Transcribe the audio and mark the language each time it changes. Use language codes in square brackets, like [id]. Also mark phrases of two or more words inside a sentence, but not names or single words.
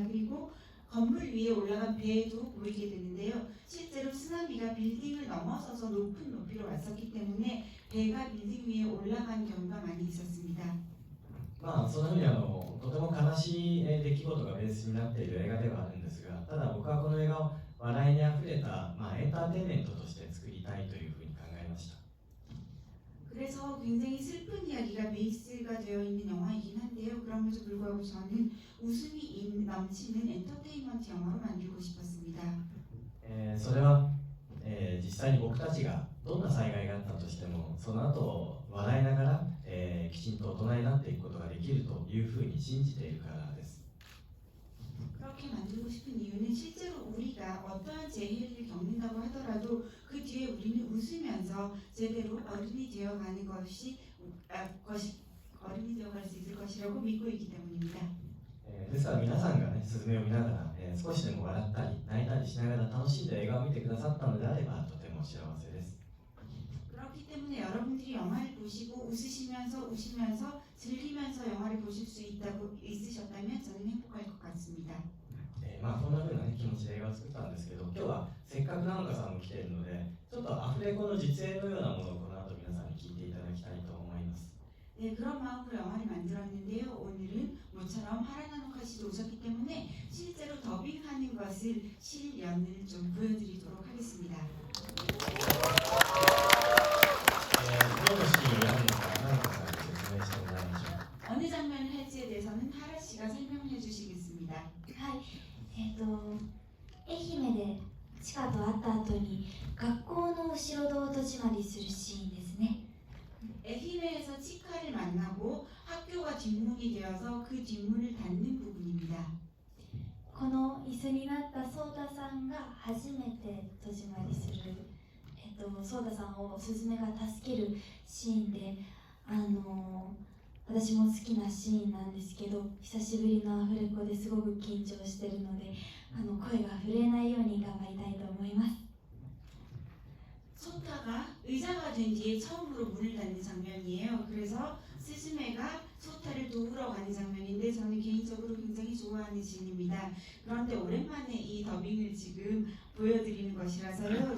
[ko] 그리고 건물 위에 올라간 배도 보이게 되는데요. 실제로 쓰나미가 빌딩을 넘어서서 높은 높이로 왔었기 때문에 배가 빌딩 위에 올라간 경우가 많이 있었습니다. [ja] そんなふうにとても悲しい出来事がベースになっている映画ではあるんですが、ただ僕はこの映画を笑いにあふれた、エンターテインメントとして作りたいというふうに考えました。 [ko] 그래서 굉장히 슬픈 이야기가 베이스가 되어 있는 영화이긴 한데요. 그럼에도 불구하고 저는 웃음이 넘치는 엔터테인먼트 영화로 만들고 싶었습니다. [ja] それは、実際に僕たちがどんな災害があったとしてもその後笑いながら、きちんと大人になっていくことができるというふうに信じているからです。 [ko] 그렇게 만들고 싶은 이유는 실제로 우리가 어떠한 재해를 겪는다고 하더라도 그 뒤에 우리는 웃으면서 제대로 어른이 되어가는 것이 어른이 되어갈 수 있을 것이라고 믿고 있기 때문입니다. [ja] ですから皆さんがね、スズメを見ながら、少しでも笑ったり泣いたりしながら楽しんで映画を見てくださったのであればとても幸せです。 [ko] 그렇기 때문에 여러분들이 영화를 보시고 웃으시면서 우시면서 즐기면서 영화를 보실 수 있으셨다면 저는 행복할 것 같습니다. [ja] こんな風な、気持ちで映画を作ったんですけど、今日はせっかくナオカさんも来ているので、ちょっとアフレコの実演のようなものをこの後皆さんに聞いていただきたいと思います。 [ko] 네, 그런 마음으로 영화를 만들었는데요. 오늘은 모처럼 하라나노카 씨도 오셨기 때문에 실제로 더빙하는 것을 실연을 좀 보여드리도록 하겠습니다. [ja] どのシーンをやるのかナオカさんに説明してもらいましょう。 [ko] 어느 장면을 할지에 대해서는 하라 씨가 설명해 주시겠습니다. [ja] はい、愛媛でチカと会った後に学校の後ろ戸を戸締まりするシーンですね。 [ko] 에히메에서 치카를 만나고 학교가 뒷문이 되어서 그 뒷문을 닫는 부분입니다. [ja] この椅子になったソータさんが初めて戸締まりする、ソータさんをスズメが助けるシーンで、私も好きなシーンなんですけど、久しぶりのアフレコですごく緊張しているので、声が震えないように頑張りたいと思います。 [ko] 소타가 의자가 된 뒤에 처음으로 문을 닫는 장면이에요. 그래서 스즈메가 소타를 도우러 가는 장면인데 저는 개인적으로 굉장히 좋아하는 씬입니다. 그런데 오랜만에 이 더빙을 지금 보여드리는 것이라서요.